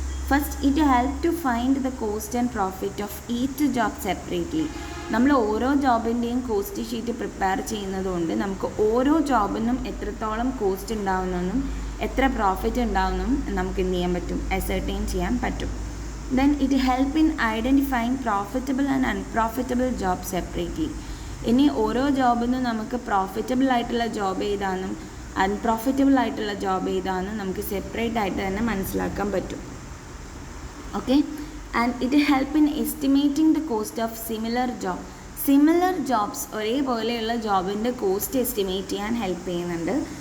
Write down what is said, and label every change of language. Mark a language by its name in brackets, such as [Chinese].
[English] First, it help to find the cost and profit of each job separately. [Malayalam] നമ്മൾ ഓരോ ജോബിൻ്റെയും cost sheet prepare ചെയ്യുന്നത് കൊണ്ട് നമുക്ക് ഓരോ ജോബിനും എത്രത്തോളം കോസ്റ്റ് ഉണ്ടാവുന്നെന്നും എത്ര പ്രോഫിറ്റ് ഉണ്ടാവുമെന്നും നമുക്ക് എന്ത് ചെയ്യാൻ പറ്റും? അസർട്ടൈൻ ചെയ്യാൻ പറ്റും. [English] Then it help in identifying profitable and unprofitable jobs separately. [Malayalam] ഇനി ഓരോ ജോബിൽ നിന്നും നമുക്ക് പ്രോഫിറ്റബിൾ ആയിട്ടുള്ള ജോബ് ഏതാണെന്നും അൺപ്രോഫിറ്റബിൾ ആയിട്ടുള്ള ജോബ് ഏതാണെന്നും നമുക്ക് സെപ്പറേറ്റ് ആയിട്ട് തന്നെ മനസ്സിലാക്കാൻ പറ്റും. [English] okay, and it help in estimating the cost of similar jobs [Malayalam] ഒരേപോലെയുള്ള ജോബിൻ്റെ കോസ്റ്റ് എസ്റ്റിമേറ്റ് ചെയ്യാൻ ഹെൽപ്പ് ചെയ്യുന്നുണ്ട്.